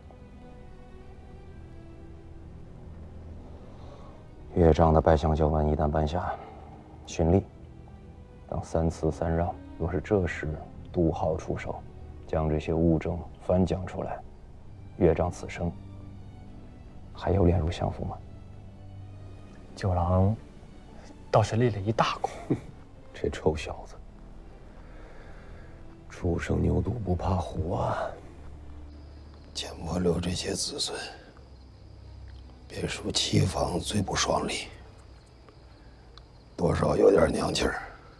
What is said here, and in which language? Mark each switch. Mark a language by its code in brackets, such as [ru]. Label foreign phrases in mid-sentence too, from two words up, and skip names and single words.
[zh] 樂章的拜相詔文一旦頒下，循例當3辭3讓。若是這時杜浩出手，將這些物證翻講出來，樂章此生還有臉入相府嗎？九郎倒是立了一大功。这臭小子，初生牛犊不怕虎啊！见我留这些子孙，别说齐方最不爽利，多少有点娘气儿。